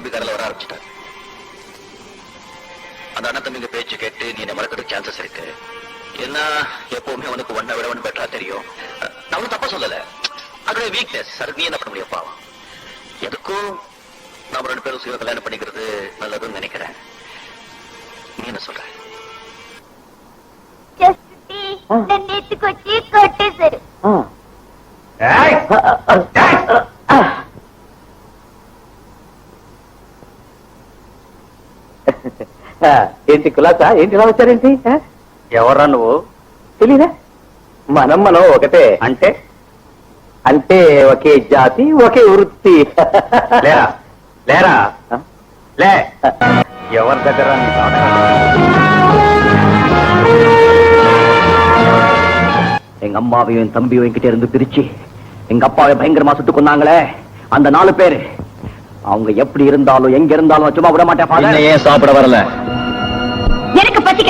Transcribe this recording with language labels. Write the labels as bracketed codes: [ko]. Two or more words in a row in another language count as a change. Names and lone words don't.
[ta] அந்த அண்ணன் தம்பிங்க பேச்சு கேட்டு நீ மறக்கிறதுக்கு சான்சஸ் இருக்கு. என்ன எப்பவுமே உனக்கு ஒன்ன விட ஒன்று பெட்டரா தெரியும். நான் தப்பா சொல்லல, அதோட வீக்னஸ். அது நீ என்ன பண்ண முடியும் பாவம். எதுக்கும் நாம 2 பேரும் சீக்கிரம் கல்யாணம் பண்ணிக்கிறது நல்லதுன்னு நினைக்கிறேன். நீ என்ன சொல்ற? [te] ఏంటి కులాసా? ఏంటి ఇలా వచ్చారేంటి? ఎవరా నువ్వు? తెలీదా? మనం ఒకటే. అంటే అంటే ఒకే జాతి, ఒకే వృత్తి. లేరా లేరా లే. ఎవరి దగ్గర [ta] எங்க அம்மாவையும் என் தம்பியும் என்கிட்ட இருந்து பிரிச்சு எங்க அப்பாவை பயங்கரமா சுட்டு கொன்னாங்களே அந்த 4 பேரு, அவங்க எப்படி இருந்தாலும் எங்க இருந்தாலும் சும்மா விட மாட்டேன். ஏன் சாப்பிட வரல? எனக்கு பசிக்கல.